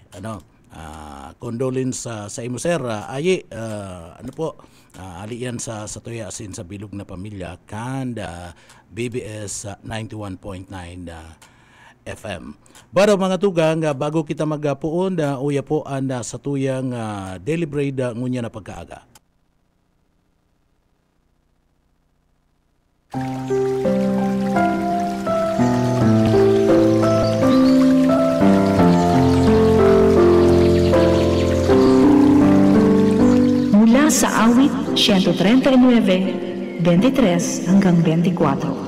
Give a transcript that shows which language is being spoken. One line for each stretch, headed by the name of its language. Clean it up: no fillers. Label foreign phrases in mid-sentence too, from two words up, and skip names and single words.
Bikol: Condolence sa imo Sir Ayi, alian sa tuya asin sa bilog na pamilya kan BBS 91.9 FM. Pero mga tugang, bago kita magpuon, uya po ang sa tuyang
English: daily bread
Bikol: ngunya na pagkaaga.
Filipino: Mula sa awit 139, 23 hanggang 24.